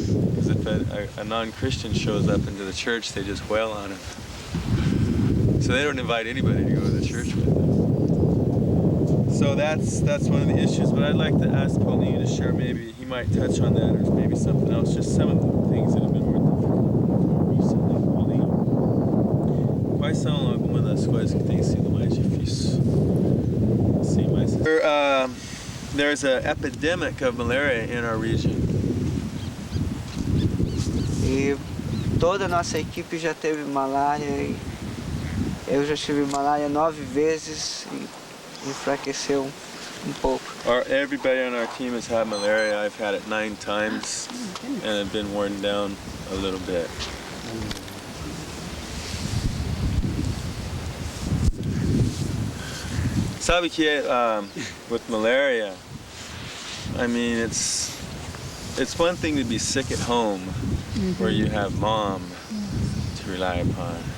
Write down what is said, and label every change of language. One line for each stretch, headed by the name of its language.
English: Because if a non-Christian shows up into the church, they just wail on him. So they don't invite anybody to go to the church with them. So that's one of the issues. But I'd like to ask Pauline to share, maybe he might touch on that, or maybe something else, just some of the things that have been more difficult recently.
Portuguese: Pauline, quais são algumas das coisas que têm sido mais difíceis? Sim, mas
English: there's an epidemic of malaria in our region.
Portuguese: E toda a nossa equipe já teve malária. E eu já tive malária 9 vezes e enfraqueceu pouco.
English: Everybody on our team has had malaria. I've had it 9 times and I've been worn down a little bit.
Portuguese: Sabe que
English: with malaria, I mean, it's one thing to be sick at home where you have mom to rely upon,